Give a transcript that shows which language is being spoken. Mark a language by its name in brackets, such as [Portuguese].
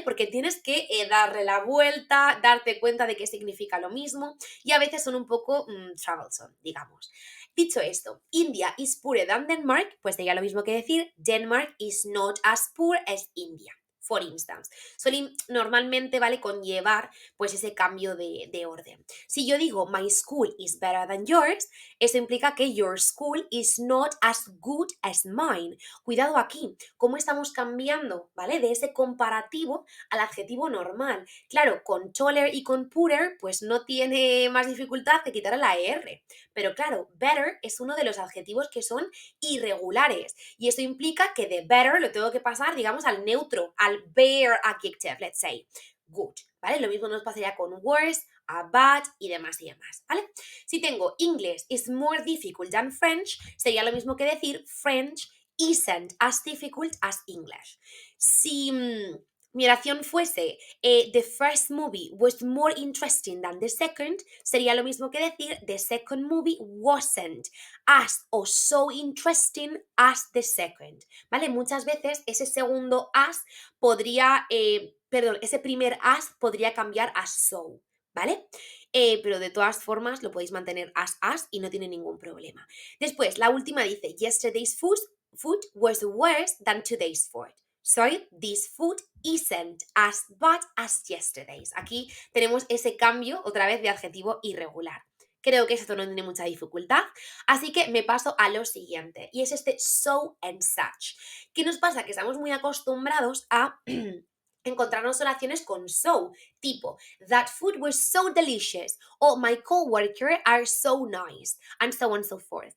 [Spanish] Porque tienes que darle la vuelta, darte cuenta de que significa lo mismo y a veces son un poco troublesome, digamos. Dicho esto, [English] India is poorer than Denmark, [Spanish] pues sería lo mismo que decir [English] Denmark is not as poor as India. For instance, [Spanish] suele normalmente, ¿vale? Conllevar pues ese cambio de orden. Si yo digo [English] my school is better than yours, [Spanish] eso implica que [English] your school is not as good as mine. [Spanish] Cuidado aquí, cómo estamos cambiando, ¿vale? De ese comparativo al adjetivo normal. Claro, con taller y con poorer, pues no tiene más dificultad que quitar la ER. Pero claro, better es uno de los adjetivos que son irregulares. Y eso implica que de better lo tengo que pasar, digamos, al neutro, al bare adjective, [English] let's say. [Spanish] Good, ¿vale? Lo mismo nos pasaría con worse, a bad y demás y demás, ¿vale? Si tengo [English] English is more difficult than French, [Spanish] sería lo mismo que decir [English] French isn't as difficult as English. [Spanish] Si mi oración fuese [English] the first movie was more interesting than the second, [Spanish] sería lo mismo que decir [English] the second movie wasn't as o so interesting as the second, ¿vale? [Spanish] Muchas veces ese segundo as podría, ese primer as podría cambiar a so, ¿vale? Pero de todas formas lo podéis mantener as y no tiene ningún problema. Después, la última dice, [English] yesterday's food was worse than today's food. Sorry, this food isn't as bad as yesterday's. [Spanish] Aquí tenemos ese cambio otra vez de adjetivo irregular. Creo que esto no tiene mucha dificultad, así que me paso a lo siguiente, y es este so and such. ¿Qué nos pasa? Que estamos muy acostumbrados a encontrarnos oraciones con so, tipo, [English] that food was so delicious, o my coworker are so nice, and so on and so forth.